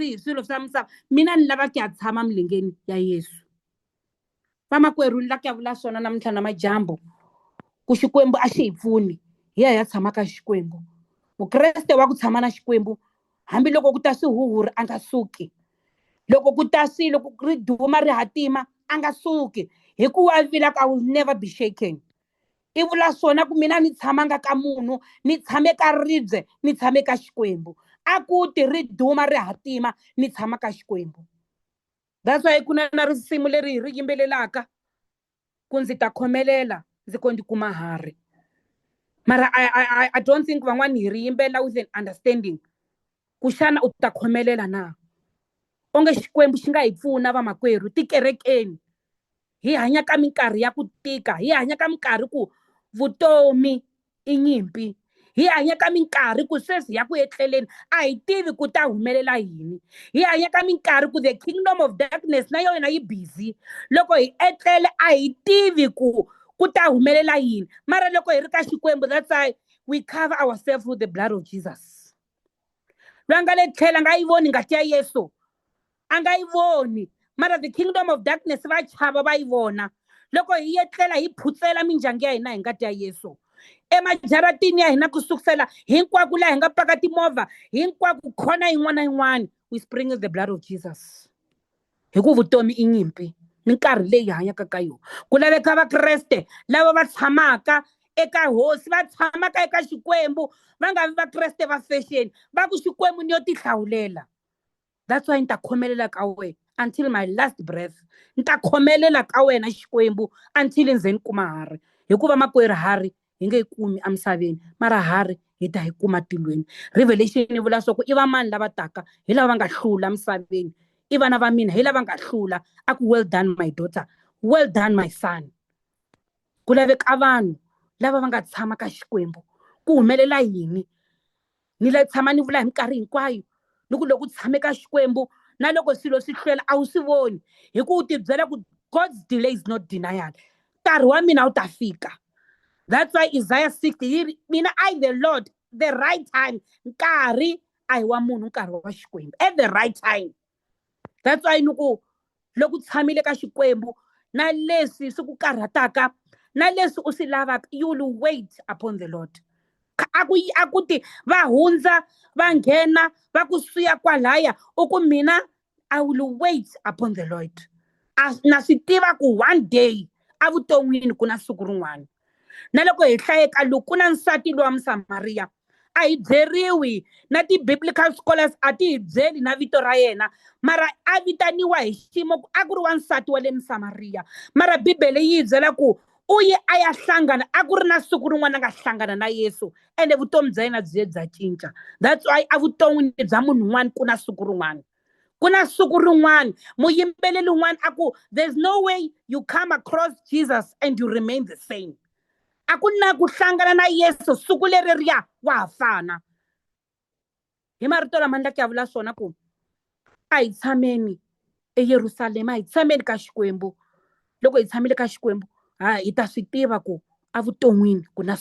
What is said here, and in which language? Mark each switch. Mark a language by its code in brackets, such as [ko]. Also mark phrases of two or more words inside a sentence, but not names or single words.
[ts] hi swilo swa misava mina ni lava ku ya tshama milengeni ya Yesu vamakwerhu ni lava ku ya vula swona namuntlha namajambo ku Xikwembu a xi hi pfuni hi ya tshama ka Xikwembu Vukreste wa ku tshama na Xikwembu hambiloko ku ta swihuhuri a nga suki loko ku ta swilo ku ri duma ri hatima a nga suki hikuva vila [en] I will never be shaken [ts] i vula swona ku mina ni tshamanga ka munhu ni tshame ka ribye ni tshame ka Xikwembu a ku ti ri duma ri hatima ni tshama ka Xikwembu [en] that's why [ts] ku na risimu leri hi ri yimbelelaka ku ndzi ta khomelela ndzi ko ndi kuma hari mara [en] I don't think [ts] van'wani hi ri yimbelela [en] with an understanding [ts] ku xana u ta khomelela na onge Xikwembu xi nga hi pfuna vamakwerhu tikerekeni hi hanya ka minkarhi ya ku tika hi hanya ka minkarhi ku vutomi i nyimpi hi hanya ka minkarhi ku sweswi ya ku etleleni a hi tivi ku ta humelela yini hi hanya ka minkarhi ku [en] the kingdom of darkness [ts] na yona yi busy loko hi etlele a hi tivi ku ta humelela yini mara loko hi ri ka Xikwembu [en] that's why we cover ourselves with the blood of Jesus [ts] loyi nga le tlhela nga yi voni ngati ya Yesu a nga yi voni mara [en] the kingdom of darkness [ts] va chava va yi vona loko hi etlela hi phutsela mindyangu ya hina hi ngati ya Yesu emajaratini ya hina ku sukusela hinkwako laha hi nga paka timovha hinkwako khona yin'wana na yin'wana [en] we spring the blood of Jesus [ts] hi ku vutomi i nyimpi minkarhi leyi hanyaka ka yona ku laveka Vakreste lava va tshamaka eka hosi va tshamaka eka Xikwembu va nga vi Vakreste va fashion va ku Xikwembu ni yo ti hlawulela [en] that's why [ts] ni ta khomelela ka wena [en] until my last breath [ts] ni ta khomelela ka wena Xikwembu until ndzeni kuma hari hikuva makwerhu hari hi nge yi kumi emisaveni mara hari hi ta yi kuma tilweni revelation yi vula swa ku i va mani lava taka hi lava va nga hlula emisaveni i vana va mina hi lava nga hlula a ku [en] well done my daughter well done my son [ts] ku laveka vanhu lava va nga tshama ka Xikwembu ku humelela yini ni la tshama ni vula hi minkarhi hinkwayo ni ku loko u tshame ka Xikwembu na loko swilo swi hlwela a wu swi voni hi ku u ti byela ku [en] God's delay is not denial [ts] nkarhi wa mina wu ta fika [en] that's why [ts] Isaiah 60 mina [en] I the Lord the right time [ts] nkarhi a hi wa munhu nkarhi wa Xikwembu [en] at the right time that's why [ts] ni ku loko u tshamile ka Xikwembu na leswi swi ku karhataka na leswi u swi lavaka [en] you will wait upon the Lord [ts] a ku ti va hundza va nghena va ku suya kwalaya u ku mina [en] I will wait upon the Lord [ts] na swi tiva ku [en] one day [ts] avuton'wini ku na siku rin'wana na loko hi hlayeka loko ku na nsati lowa Msamariya a hi byeriwi na ti-biblical scholars a ti hi byeli na vito ra yena mara a vitaniwa hi ximo a ku ri wansati wa le Msamariya mara Bibele yi hi byela ku u ye a ya hlangana a ku ri na siku rin'wana a nga hlangana na Yesu ende vutomi bya yena byi ye bya cinca [en] that's why [ts] avuton'wini bya munhu un'wana ku na siku rin'wana ku na siku rin'wana muyimbeleli un'wana a ku [en] there's no way you come across Jesus and you remain the same [ts] a ku na ku hlangana na Yesu siku leri wa ha fana hi marito lama ni la ku ya vula swona ku a hi tshameni eYerusalema a hi tshameni ka Xikwembu loko hi tshamile ka Xikwembu hi ta swi tiva ku avuton'wini ku na